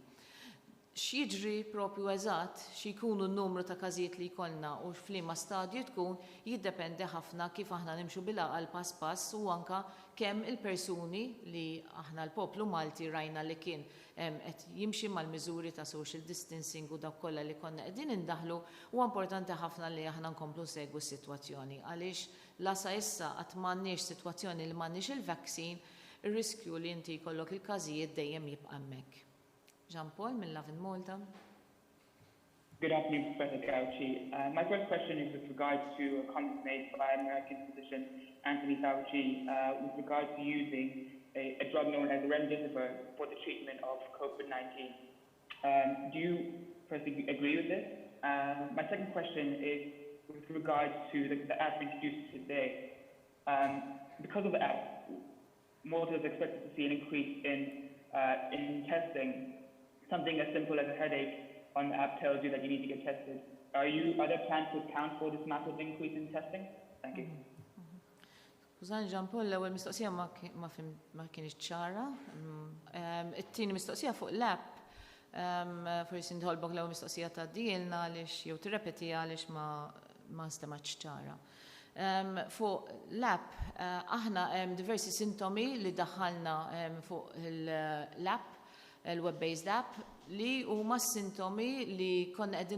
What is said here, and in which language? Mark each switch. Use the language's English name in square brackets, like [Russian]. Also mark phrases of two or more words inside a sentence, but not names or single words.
[Maltese] X'jiġri propju eżatt x'jkunu n-numru ta' każijiet li jkollna u f'liema stadju tkun jiddependi ħafna kif aħna nimxu bil-aqal pass pass u anka kemm il-persuni li aħna l-poplu Malti rajna li kien qed jimxi mal-miżuri ta' [English] social distancing [Maltese] u dak kollha li konna qegħdin indaħlu huwa importanti ħafna li aħna nkomplu segwu s-sitwazzjoni għaliex la sa issa qatt m'għandniex sitwazzjoni li m'għandniex il-vaccine, ir-riskju li inti jkollok il-każijiet dejjem jibqa' hemmhekk. Jean Paul min Love in Malta. [English] Good afternoon, Professor Gauci. My first question is with regards to a comment made by American physician Anthony Fauci with regard to using a drug known as remdesivir for the treatment of COVID-19. Do you personally agree with this? My second question is with regards to the app introduced today. Because of the app, Malta is expected to see an increase in testing. Something as simple as a headache on the app tells you that you need to get tested Are there plans to account for this massive increase in testing? Thank you. [Maltese] Kużan Ġampol, l-ewwel mistoqsija ma kienx ċara. It-tieni mistoqsija fuq l-app, forsi nħolbok l-ewwel mistoqsija ta' dilna għaliex jew tirrepeti għaliex ma stemax ċara. Fuq l-app, aħna diversi sintomi li daħħalna fuq l-app, il- [English] web-based app, [Maltese] li huma sintomi li konna qegħdin